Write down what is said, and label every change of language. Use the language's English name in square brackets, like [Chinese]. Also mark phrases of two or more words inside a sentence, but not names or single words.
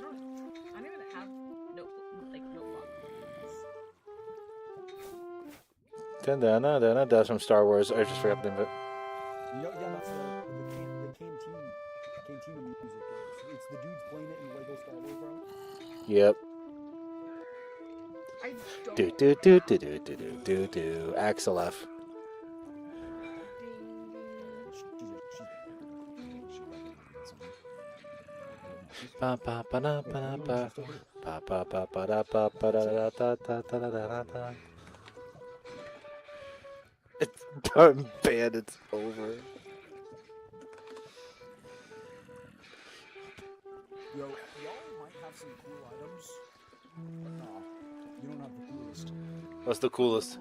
[English] I don't even have notebooks. That's from Star Wars. I just forgot the name of it. Yeah, that's the cantina music. It's the dudes playing it in Lego Star Wars, bro. Yep. I Do. Axel F. Pa pa pa da pa da pa pa pa pa pa da pa pa da da da da da da da. It's done, band. It's over. Yo, some cool items. Nah, you don't have the coolest. What's the coolest?